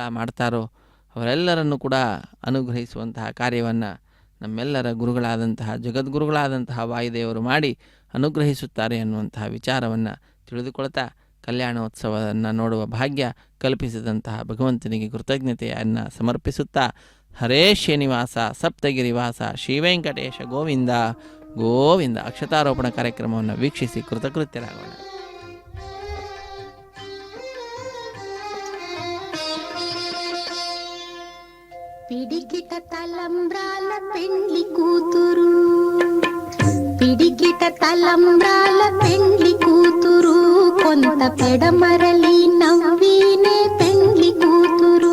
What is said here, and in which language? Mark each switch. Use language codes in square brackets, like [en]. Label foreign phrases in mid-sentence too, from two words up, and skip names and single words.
[kn] ಮಾಡ್ತಾರೋ ಅವರೆಲ್ಲರನ್ನು ಕೂಡ ಅನುಗ್ರಹಿಸುವಂತಹ ಕಾರ್ಯವನ್ನು ನಮ್ಮೆಲ್ಲರ ಗುರುಗಳಾದಂತಹ ಜಗದ್ಗುರುಗಳಾದಂತಹ ವಾಯುದೇವರು ಮಾಡಿ ಅನುಗ್ರಹಿಸುತ್ತಾರೆ ಅನ್ನುವಂತಹ ವಿಚಾರವನ್ನು ತಿಳಿದುಕೊಳ್ತಾ ಕಲ್ಯಾಣೋತ್ಸವವನ್ನು ನೋಡುವ ಭಾಗ್ಯ ಕಲ್ಪಿಸಿದಂತಹ ಭಗವಂತನಿಗೆ ಕೃತಜ್ಞತೆಯನ್ನು ಸಮರ್ಪಿಸುತ್ತಾ ಹರೇ ಶ್ರೀನಿವಾಸ ಸಪ್ತಗಿರಿವಾಸ ಶ್ರೀವೆಂಕಟೇಶ ಗೋವಿಂದ ಗೋವಿಂದ ಅಕ್ಷತಾರೋಪಣ ಕಾರ್ಯಕ್ರಮವನ್ನು ವೀಕ್ಷಿಸಿ ಕೃತಕೃತ್ಯರಾಗೋಣ. [te] పిడికిట తలంబ్రాల పెండ్లి కూతురు, పిడికిట తలంబ్రాల పెండ్లి కూతురు, కొంత పెడమరలి నవ్వినే పెండ్లి కూతురు.